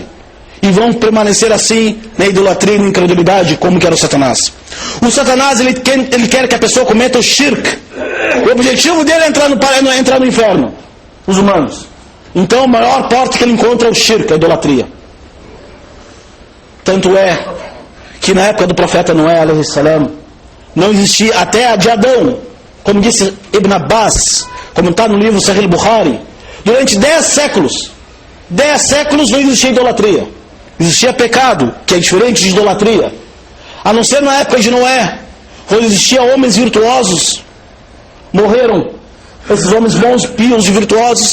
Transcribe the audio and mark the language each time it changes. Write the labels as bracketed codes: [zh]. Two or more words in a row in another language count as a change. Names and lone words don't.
[pt] E vão permanecer assim na idolatria e na incredulidade, como que era o Satanás. O Satanás, ele quer que a pessoa cometa o shirk. O objetivo dele é entrar no inferno, os humanos. Então a maior porta que ele encontra é o shirk, a idolatria. Tanto é que na época do profeta Noé, [ar] عليه السلام, [pt] não existia, até a de Adão, como disse Ibn Abbas, como está no livro Sahih al-Bukhari, durante 10 séculos não existia idolatria. Existia pecado, que é diferente de idolatria. A não ser na época de Noé, quando existia homens virtuosos, morreram esses homens bons, pios e virtuosos.